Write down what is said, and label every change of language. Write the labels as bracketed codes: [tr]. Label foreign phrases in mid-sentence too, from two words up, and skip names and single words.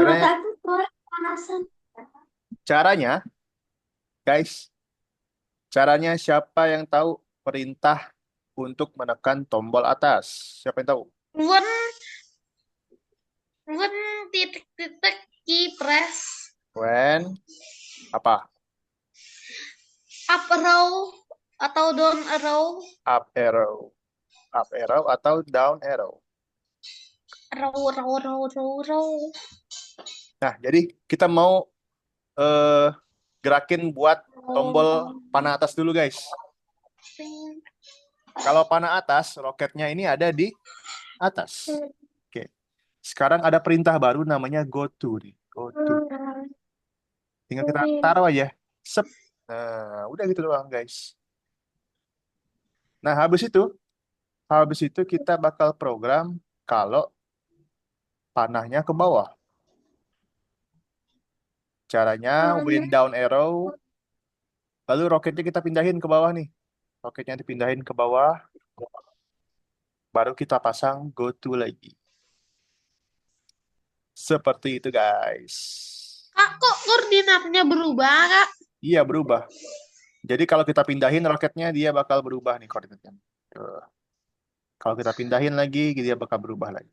[id] Caranya- mata aku kepanasan. caranya, guys, Caranya siapa yang tahu perintah untuk menekan tombol atas? Siapa yang tahu? [en] When titik-titik key press [id] When apa? [en] up arrow atau down arrow Up arrow. Up arrow atau down arrow. row. [id] Nah, jadi kita mau gerakin buat tombol panah atas dulu, guys. Kalau panah atas, roketnya ini ada di atas. Oke. Sekarang ada perintah baru namanya [en] go to [id] nih. [en] Go to. [id] Tinggal kita taruh aja. Sep. Nah, udah gitu doang, guys. Nah, habis itu kita bakal program kalau panahnya ke bawah. Caranya [en] when down arrow, [id] lalu roketnya kita pindahin ke bawah nih. Roketnya dipindahin ke bawah, baru kita pasang [en] go to [id] lagi. Seperti itu, guys. Kak, kok koordinatnya berubah, Kak? Iya, berubah. Jadi kalau kita pindahin roketnya, dia bakal berubah nih koordinatnya. Tuh. Kalau kita pindahin lagi, dia bakal berubah lagi.